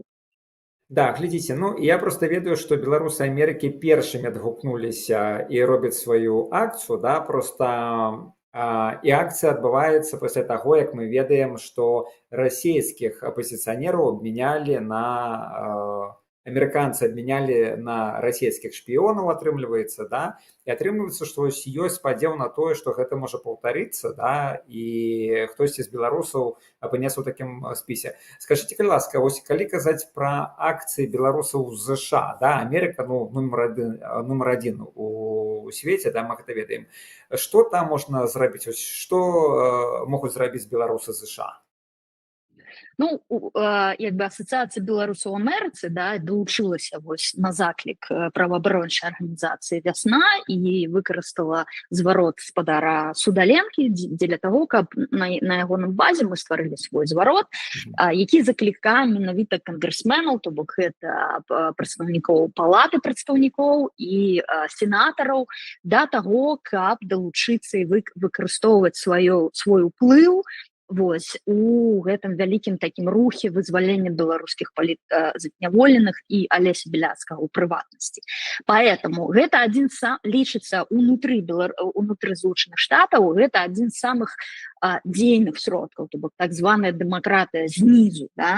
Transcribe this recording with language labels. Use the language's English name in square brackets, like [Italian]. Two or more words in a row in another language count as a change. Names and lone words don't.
[Belarusian] Да, глядзіце, ну я просто ведаю, што беларусы Амерыкі першымі адгукнуліся і робяць сваю акцыю, да, просто і акцыя адбываецца пасля таго, як мы ведаем, што расійскіх апазіцыянераў абмянялі на [Russian] американцы обменяли [Belarusian] на расійскіх шпіёнаў, атрымліваецца, да, і атрымліваецца, што ёсць спадзеў на тое, што гэта можа паўтарыцца, да, і хтосьці з беларусаў апынецца ў такім спісе. Скажыце, калі ласка, вось калі казаць пра акцыі беларусаў з ЗША, да, Амерыка, ну, нумар адзін у свеце, да, мы гэта ведаем. Што там можна зрабіць? Што могуць зрабіць беларусы з ЗША? [Ukrainian] Ну, якби асоціація білорусів в Америці, да, долучилася ось на заклик правооборончої організації «Весна» і використала зворот спадара Судаленки для того, щоб на його базі ми створили свій зворот, який закликає менавіта конгресменів, тобто це представників Палати представників і сенаторів, до того, щоб долучитися і використовувати свій вплив [Belarusian] вось у гэтым вялікім такім рухе вызвалення беларускіх зняволеных і Алеся Беляцкага ў прыватнасці. Поэтому гэта адзін лічыцца унутры Злучаных Штатаў, гэта адзін з самых дзейных сродкаў, то бок так званая дэмакратыя знізу, да?